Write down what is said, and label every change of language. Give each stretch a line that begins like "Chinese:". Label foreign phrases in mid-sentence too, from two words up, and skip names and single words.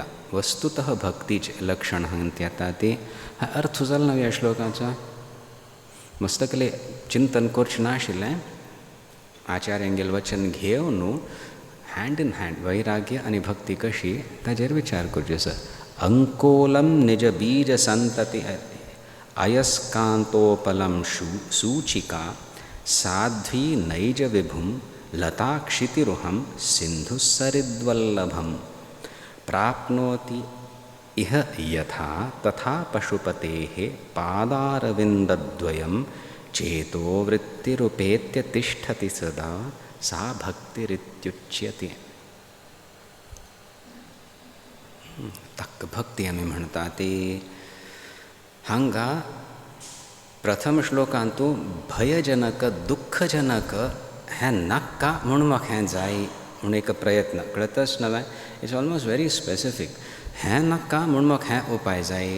Konkani: वस्तुतः भक्तीचे लक्षण हांगा येता ते हा अर्थ जालो ना ह्या श्लोकाचा. मस्तकले चिंतन करचें नाशिल्लें. आचार्यांगेल वचन घेवन
English: hand in hand
Konkani: वैराग्य आनी भक्ती कशी ताजेर विचार करचो आसा.
Sanskrit: अंकोलम निज बीज संतति अयस्कांतोपलम सूचिका साध्वी नैज विभुम लता क्षितिरुहम सिंधुसरिद्वल्लभम प्राप्नोति इह यथा तथा पशुपतेः पादारविन्दद्वयं चेतो वृत्तिरुपेत्य तिष्ठति सदा सा भक्तिरित्युच्यते.
Konkani: तक्क भक्ती आमी म्हणटा ती हांगा प्रथम श्लोकांत तूं भयजनक दुःखजनक हें नाका म्हणून म्हाका हें जाय म्हणून एक प्रयत्न कळतच नव्हे.
English: it's almost very specific.
Konkani: हें नाका म्हणून म्हाका हें उपाय जाय.